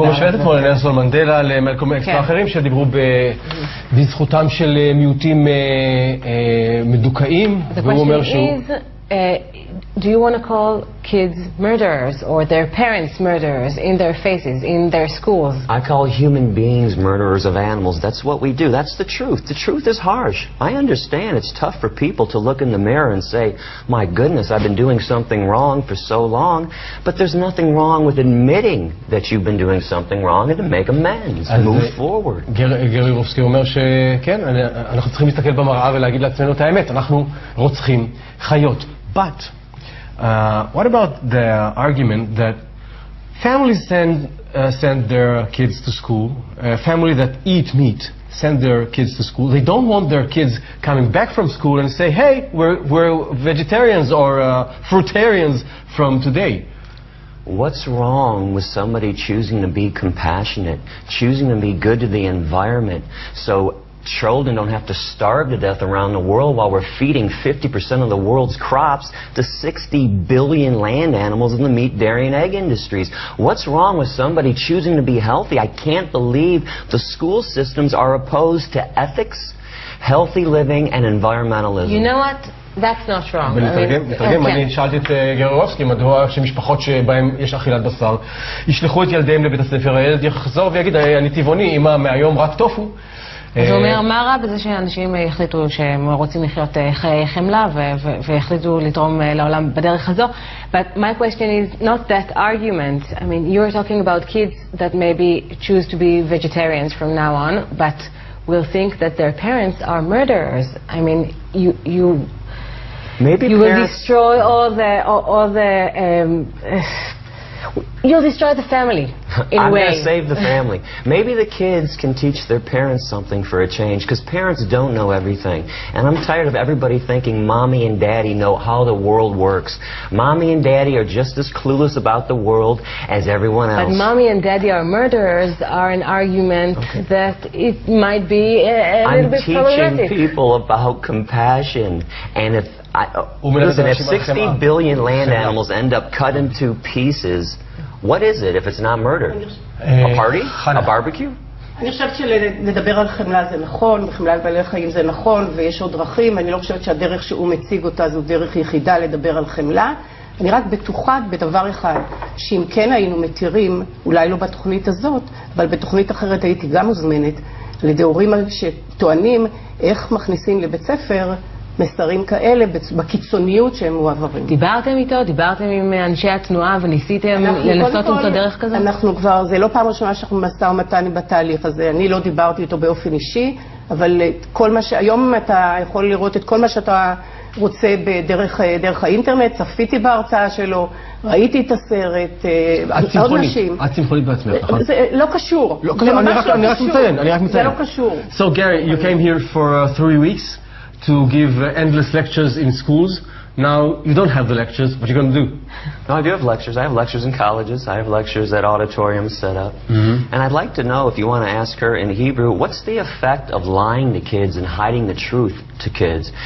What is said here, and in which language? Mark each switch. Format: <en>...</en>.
<he>והוא משווה אתמול לנלסון מנדלה, למלקום אקס ואחרים שדיברו בזכותם של מיעוטים מדוכאים, והוא אומר שהוא...</he> <en>Do you want to call kids murderers or their parents murderers in their faces, in their schools? I call human beings murderers of animals. That's what we do. That's the truth. The truth is harsh. I understand it's tough for people to look in the mirror and say, my goodness, I've been doing something wrong for so long. But there's nothing wrong with admitting that you've been doing something wrong and to make amends, move forward.</en> <he>גרי יורובסקי אומר שכן, אנחנו צריכים להסתכל במראה ולהגיד לעצמנו את האמת. אנחנו רוצחים חיות.</he> <en>But what about the argument that families send their kids to school, families that eat meat send their kids to school, they don't want their kids coming back from school and say, hey, we're vegetarians or fruitarians from today. What's wrong with somebody choosing to be compassionate, choosing to be good to the environment, so children don't have to starve to death around the world while we're feeding 50% of the world's crops to 60 billion land animals in the meat, dairy, and egg industries? What's wrong with somebody choosing to be healthy? I can't believe the school systems are opposed to ethics, healthy living, and environmentalism. You know what? That's not wrong.</en> <he>ונתרגם, אני שאלתי את גרורובסקי מדוע שמשפחות שבהן יש אכילת בשר ישלחו את ילדיהם לבית הספר, הילד יחזור ויגיד, אני טבעוני, אמא מהיום רק טופו. אז הוא אומר, מה רע בזה שאנשים החליטו שהם רוצים לחיות חיי חמלה והחליטו לתרום לעולם בדרך הזו?</he> <en>But my question is not that argument. I mean, you're talking about kids that maybe choose to be vegetarians from now on, but will think that their parents are murderers. I mean, you will destroy all the you'll destroy the family in a way. I'm going to save the family. Maybe the kids can teach their parents something for a change, because parents don't know everything. And I'm tired of everybody thinking mommy and daddy know how the world works. Mommy and daddy are just as clueless about the world as everyone else. But mommy and daddy are murderers are an argument that it might be a little bit problematic. I'm teaching people about compassion. And if listen, if 60 billion land animals end up cut into pieces, what is it if it's not murder? A party? A barbecue?</en> <he>אני חושבת שלדבר על חמלה זה נכון, וחמלה על בעלי חיים זה נכון, ויש עוד דרכים. אני לא חושבת שהדרך שהוא מציג אותה זו דרך יחידה לדבר על חמלה. אני רק בטוחה בדבר אחד, שאם כן היינו מתירים, אולי לא בתוכנית הזאת, אבל בתוכנית אחרת הייתי גם מוזמנת, לידי הורים שטוענים איך מכניסים לבית ספר מסרים כאלה בקיצוניות שהם מועברים. דיברתם איתו? דיברתם עם אנשי התנועה וניסיתם לנסות למצוא דרך כזאת? אנחנו כבר, זה לא פעם ראשונה שאנחנו משא ומתן בתהליך הזה. אני לא דיברתי איתו באופן אישי, אבל כל מה היום אתה יכול לראות את כל מה שאתה רוצה דרך האינטרנט. צפיתי בהרצאה שלו, ראיתי את הסרט, עוד נשים. את צמחונית בעצמך, נכון? זה לא קשור. אני רק מציין. זה לא קשור.</he> <en>So Gary, you came here for 3 weeks to give endless lectures in schools. Now, you don't have the lectures. What are you going to do? No, I do have lectures. I have lectures in colleges. I have lectures at auditoriums set up. And I'd like to know, if you want to ask her in Hebrew, what's the effect of lying to kids and hiding the truth to kids?</en>